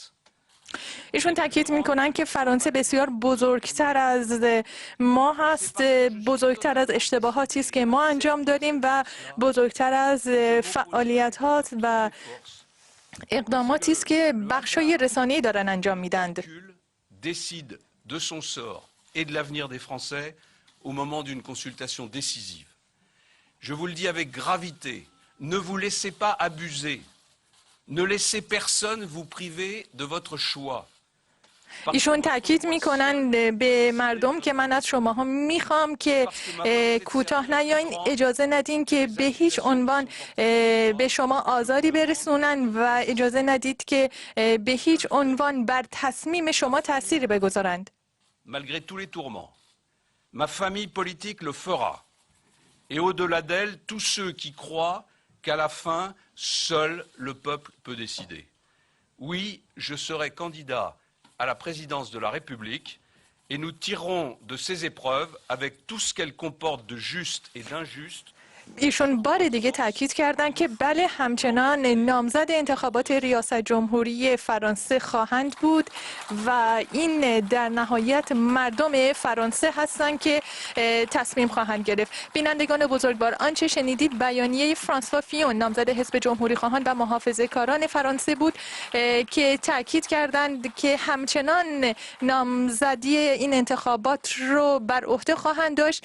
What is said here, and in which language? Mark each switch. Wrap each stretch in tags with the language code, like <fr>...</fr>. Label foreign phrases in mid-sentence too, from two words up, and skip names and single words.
<fa>ایشون تاکید میکنن که فرانسه بسیار بزرگتر از ما هست، بزرگتر از اشتباهاتی است که ما انجام دادیم و بزرگتر از فعالیتات و اقداماتی است که بخشای رسانه‌ای دارن انجام میدند.</fa> <fr>Décide de son sort et de l'avenir des Français au moment d'une consultation décisive. Je vous le dis avec gravité, ne vous laissez pas abuser. Ne laissez personne vous priver de votre choix.</fr> <fa>ایشون تاکید میکنن به مردم که من از شماها میخوام که کوتاه نیاین، اجازه ندین که به هیچ عنوان به شما آزاری برسونن و اجازه ندید که به هیچ عنوان بر تصمیم شما تأثیری بگذارند.</fa> <fr>Malgré tous les tourments, ma famille politique le fera. Et au-delà d'elle, tous ceux qui croient qu'à la fin, seul le peuple peut décider. Oui, je serai candidat à la présidence de la République et nous tirerons de ces épreuves avec tout ce qu'elles comportent de juste et d'injuste.</fr> <fa>ایشون بار دیگه تاکید کردند که بله همچنان نامزد انتخابات ریاست جمهوری فرانسه خواهند بود و این در نهایت مردم فرانسه هستند که تصمیم خواهند گرفت. بینندگان بزرگوار، آنچه شنیدید بیانیه فرانسوا فیون نامزد حزب جمهوری خواهان و محافظه کاران فرانسه بود که تاکید کردند که همچنان نامزدی این انتخابات رو بر عهده خواهند داشت.</fa>